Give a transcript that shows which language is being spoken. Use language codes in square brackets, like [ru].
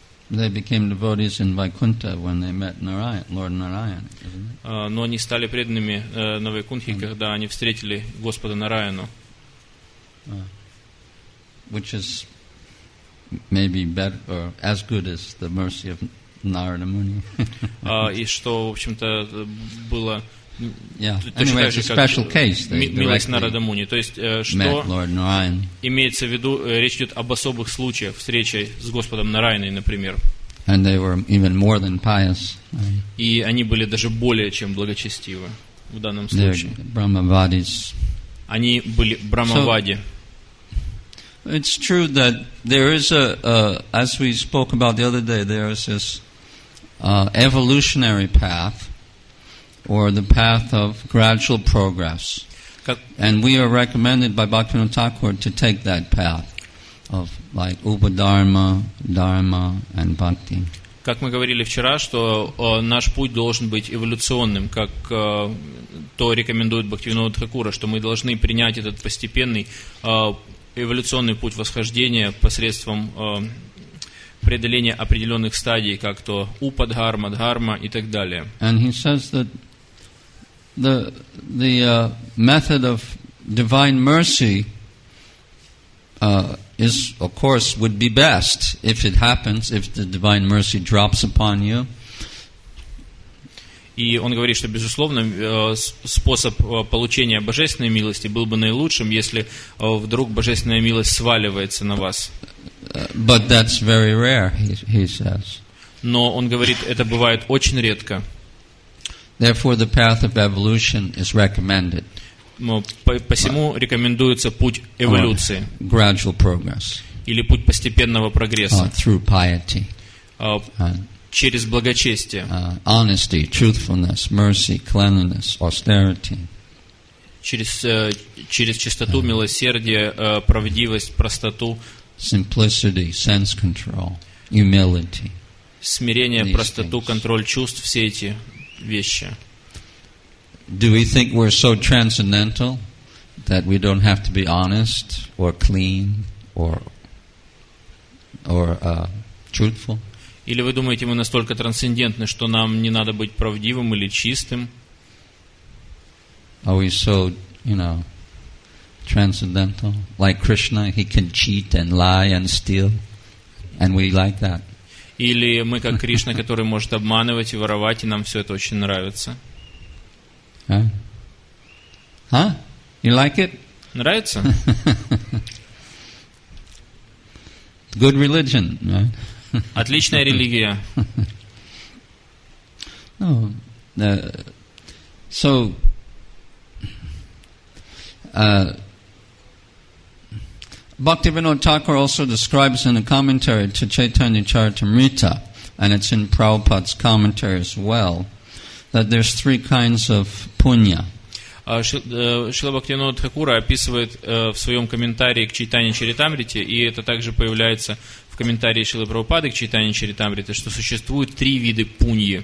[en] They became devotees in Vaikuntha when they met Narayan, Lord Narayan, isn't it? [ru] Но они стали преданными на Вайкунтхе, когда они встретили Господа Нараяну. [en] Which is maybe better or as good as the mercy of Narada Muni. [ru] И что, в общем-то, было [en] Anyway, it's a special case. [ru] Милость Нарада Муни. То есть, что имеется в виду, речь идет об особых случаях встречи с Господом Нараяной, например. [en] And they were even more than pious. [ru] И они были даже более чем благочестивы в данном случае. [en] Brahmavadis. [ru] Они были брамавади. [en] It's true that there is as we spoke about the other day, there is this evolutionary path, or the path of gradual progress. And we are recommended by Bhaktivinoda Thakur to take that path of like Upadharma, Dharma and Bhakti. [ru] Как мы говорили вчера, что наш путь должен быть эволюционным, как то рекомендует Бхактивинода Тхакура, что мы должны принять этот постепенный эволюционный путь восхождения посредством преодоления определенных стадий, как то Упадхарма, Дхарма и так далее. [en] And he says that the method of divine mercy is, of course, would be best if it happens, if the divine mercy drops upon you. [ru] И он говорит, что, безусловно, способ получения божественной милости был бы наилучшим, если вдруг божественная милость сваливается на вас. [en] But that's very rare, he says. [ru] Но он говорит, это бывает очень редко. [en] Therefore, the path of evolution is recommended. [ru] Посему рекомендуется путь эволюции. [en] Gradual progress. [ru] Или путь постепенного прогресса. [en] Through piety. [ru] Через благочестие. [en] Honesty, truthfulness, mercy, cleanliness, austerity. [ru] Через чистоту, милосердие, правдивость, простоту. [en] Simplicity, sense control, humility. [ru] Смирение, простоту, контроль чувств, все эти вещи. [en] Do we think we're so transcendental that we don't have to be honest or clean or truthful? [ru] Или вы думаете, мы настолько трансцендентны, что нам не надо быть правдивым или чистым? [en] Are we so, transcendental? Like Krishna, he can cheat and lie and steal, and we like that. [ru] Или мы как Кришна, который может обманывать и воровать, и нам все это очень нравится? [en] Huh? You like it? [ru] Нравится? [en] Good religion, right? [ru] Отличная религия. [en] No. So, Bhaktivinoda Thakur also describes in a commentary to Chaitanya Charitamrita, and it's in Prabhupada's commentary as well, that there's three kinds of punya. [ru] Шрила Бхактивинода Тхакура описывает в своем комментарии к Чайтанья Чаритамрите, и это также появляется в комментарии Шрилы Прабхупады к Чайтанья Чаритамрите, что существует 3 вида пуньи.